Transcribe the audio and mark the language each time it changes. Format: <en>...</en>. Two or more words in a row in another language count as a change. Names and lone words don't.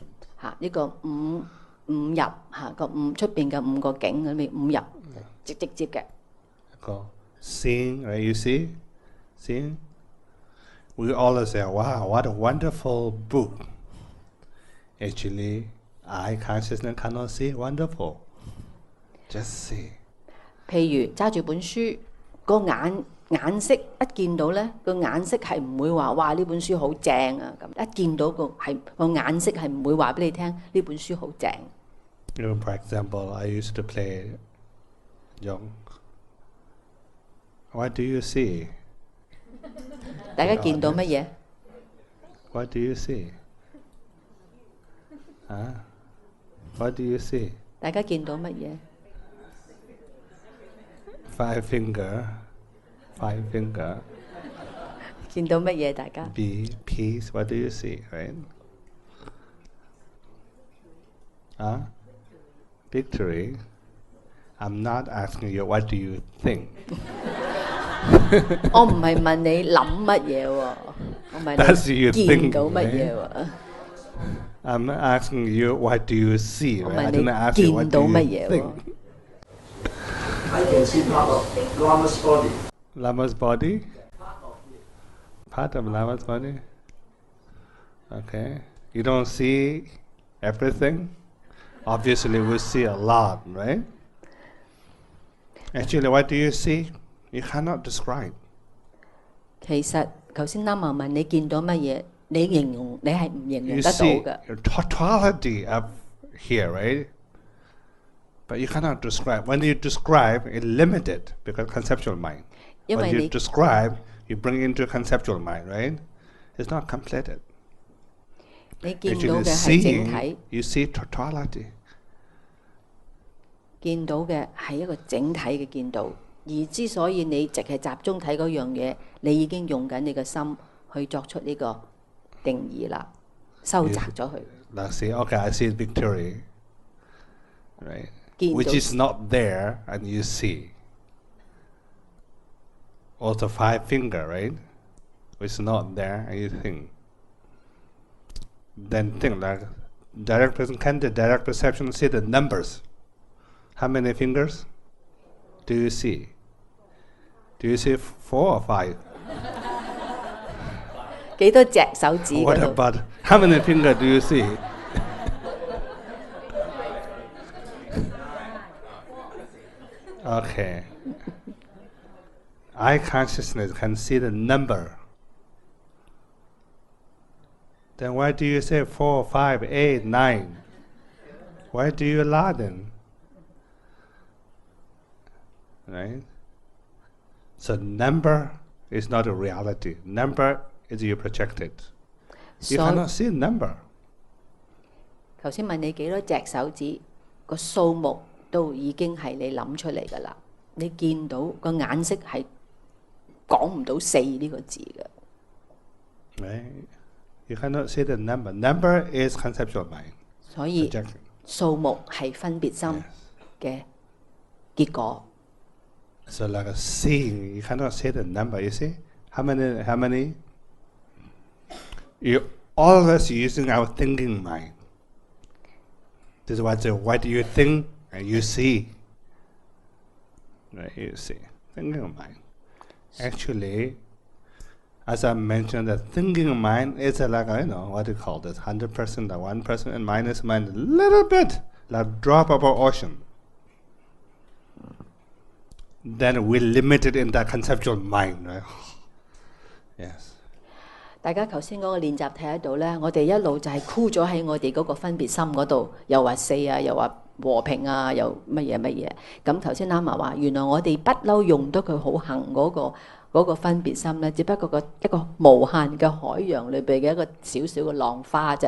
<yue>呢個五入個五出邊嘅5個境裏面5入直接嘅。</yue> <en>They call seeing, right? You see? Seeing? We always say, wow, what a wonderful book. Actually, eye consciousness cannot see, wonderful. Just see.</en> <yue>譬如揸住本書，個眼色一見到咧，個眼色係唔會話哇呢本書好正啊咁。一見到個眼色係唔會話俾你聽呢本書好正。</yue> <en>For example, I used to play young. What do you see?</en> <yue>大家見到乜嘢</yue> <en>What do you see? What do you see?</en> <yue>大家見到乜嘢</yue> <en>Five finger.</en> <yue>見到乜嘢大家</yue> <en>B, peace. What do you see? Right? Victory. I'm not asking you what do you think. 我唔係問你諗乜嘢喎，我問你見到乜嘢喎。 I'm not asking you what do you see.</en> <yue>我</yue> <en>Right?</en> <yue>問</yue> <en>I don't ask you</en> <yue>你</yue> <en>what</en> <yue>見到</yue> <en>do</en> <yue>乜</yue> <en>you</en> <yue>嘢</yue> <en>think.</en> <yue>喎。</yue> <en>I can see part of Lama's body. Lama's body? Part of Lama's body? Okay. You don't see everything? Obviously we see a lot, right? Actually, what do you see? You cannot describe.</en> <yue>其實頭先啱啱問你見到乜嘢，你形容你係唔形容</yue> <en>You</en> <yue>得到</yue> <en>see</en> <yue>嘅。</yue> <en>a totality of here, right? But you cannot describe. When you describe, it's limited because conceptual mind. 因 When 為 you 你 describe, you bring into conceptual mind, right? It's not completed.</en> <yue>你見到</yue> <en>Actually,</en> <yue>嘅係整</yue> <en>seeing,</en> <yue>體，</yue> <en>you see totality.</en> <yue>見到嘅係一個整體嘅見到。而之所以你淨係集中睇嗰樣嘢，你已經用緊你嘅心去作出呢個定義啦，收窄咗佢。</yue> <en>Let's see, okay, I see victory, right?</en> <yue>見到</yue> <en>Which is not there, and you see. Also five finger, right? Which is not there, and you think. Then think like direct perception. Can the direct perception see the numbers? How many fingers do you see? Do you see 4 or 5?</en> <yue>幾多隻手指</yue> <en>What</en> <yue>嗰度？</yue> <en>about how many fingers do you see? Okay. Eye consciousness can see the number. Then why do you say 4, 5, 8, 9? Why do you allow them? Right? So number is not a reality. Number is you projected. You</en> <yue>所</yue> <en>cannot see number.</en> <yue>頭先問你幾多隻手指，個數目都已經係你諗出嚟㗎啦。你見到個眼色係講唔到4呢個字嘅。</yue> <en>Right? You cannot see the number. Number is conceptual mind.</en> <yue>所以</yue> <en>Projection.</en> <yue>數目係分別心</yue> <en>Yes.</en> <yue>嘅結果。</yue> <en>So like a seeing, you cannot see the number. You see how many? You always using our thinking mind. This is why I say, what do you think and you see? Right? You see thinking mind. Actually, as I mentioned, the thinking mind is like what do you call this? 100%, or 1%, and minus mind, a little bit like drop of an ocean. Then we limit it in that conceptual mind, right? Yes.</en> <yue>大家頭先嗰個練習睇得到咧，我哋一路就係箍咗喺我哋嗰個分別心嗰度，又話4啊，又話和平啊，又乜嘢乜嘢。咁頭先啱啱話，原來我哋不嬲用得佢好行嗰個分別心咧，只不過一個無限嘅海洋裏邊嘅一個小小嘅浪花啫。</yue>